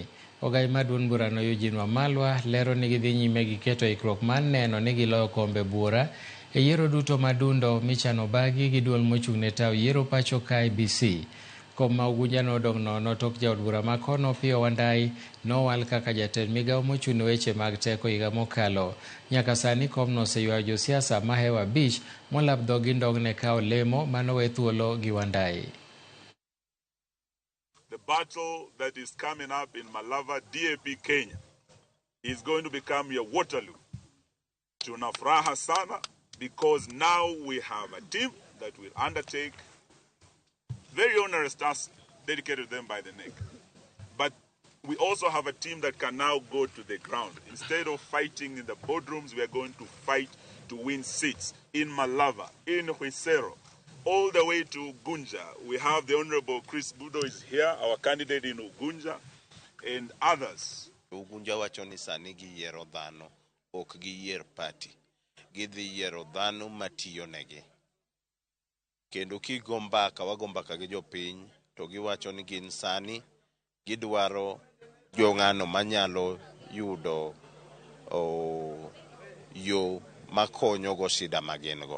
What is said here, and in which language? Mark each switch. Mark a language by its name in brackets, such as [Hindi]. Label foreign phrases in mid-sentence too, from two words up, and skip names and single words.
[Luo (Kenya and Tanzania)] Ogai mar duond burano Eugene Wamalwa lero ni gidhi nyime gi keto ikruok mar neno ni giloyo kombe bura e yiero duto madundo michano bagi gi duol mochung'ne tawo yiero pacho ka IEBC. Kom ma Ugunja nodong' nono tok jaod bura ma kono Opiyo Wandayi nowal kaka jatend migawo mochung'ne weche mag teko higa mokalo. Nyaka sani komno oseywayo josiasa mahewa 5 molap dhogi ndogne kawo lemo manowe thuolo gi Wandayi. [English] The battle that is coming up in Malava, DAP Kenya, is going to become your Waterloo. [Swahili] Tuna furaha sana [English] because now we have a team that will undertake very onerous tasks dedicated to them by the NEC. But we also have a team that can now go to the ground. Instead of fighting in the boardrooms, we are going to fight to win seats in Malava, in Huisero, all the way to Ugunja. We have the Honorable Chris Budo is here, our candidate in Ugunja, and others. [Luo (Kenya and Tanzania)] Ugunja wacho ni sani giyiero dhano, ok giyier party. Gidhi yiero dhano matiyo negi. Kendo kigo mbaka, wago mbaka gi jopiny, to giwacho ni gin sani gidwaro jong'ano manyalo yudo yo makonyo go shida magin go.